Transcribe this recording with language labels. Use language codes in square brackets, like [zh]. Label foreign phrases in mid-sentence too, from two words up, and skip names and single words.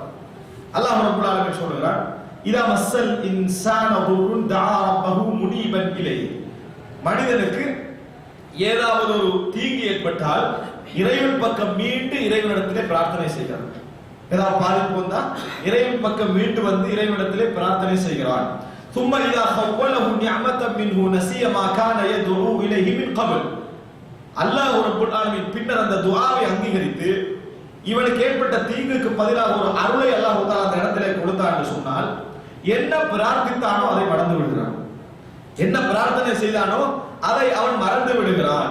[ar] الله رب العالمين சொல்றார், إذا مس الإنسان ضر دعا ربه منيبا إليه. [ta] மனிதனுக்கு ஏதாவது ஒரு தீங்கு ஏற்பட்டால் இறைவன் பக்கம் மீண்டு இறைவனிடத்திலே பிரார்த்தனை செய்கிறான். ஏதாவது பாதிப்பு வந்தா இறைவன் பக்கம் மீண்டு வந்து இறைவனிடத்திலே பிரார்த்தனை செய்கிறான். [ar] ثم اذا خوله نعمه منه نسي ما كان يدعو اليه من قبل. الله رب العالمين [ta] பின்னர் அந்த துஆவை அங்கீகரித்து இவனுக்கு ஏற்பட்ட தீங்குக்கு பதிலாக ஒரு அருளை [ar] الله تعالى [ta] அந்த இடத்திலே கொடுத்தான் என்று சொன்னால், என்ன பிரார்த்தித்தானோ அதை மறந்து விடுகிறான், என்ன பிரார்த்தனை செய்தானோ அதை அவன் மறந்து விடுகிறான்.